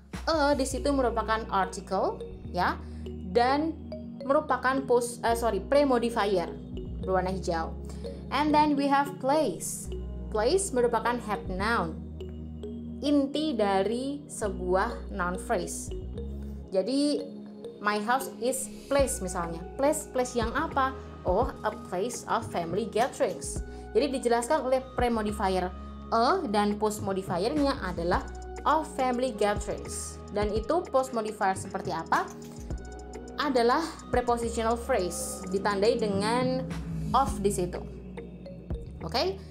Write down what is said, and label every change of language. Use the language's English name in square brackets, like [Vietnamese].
[Indonesian] Di situ merupakan article, ya, dan merupakan premodifier berwarna hijau. [English] And then we have place. [Indonesian] Place merupakan head noun, inti dari sebuah noun phrase. Jadi [English] my house is place [Indonesian] misalnya. Place yang apa? [English] Oh, a place of family gatherings. [Indonesian] Jadi dijelaskan oleh premodifier dan postmodifiernya adalah of family gatherings. Dan itu postmodifier seperti apa? Adalah prepositional phrase ditandai dengan of di situ. Oke?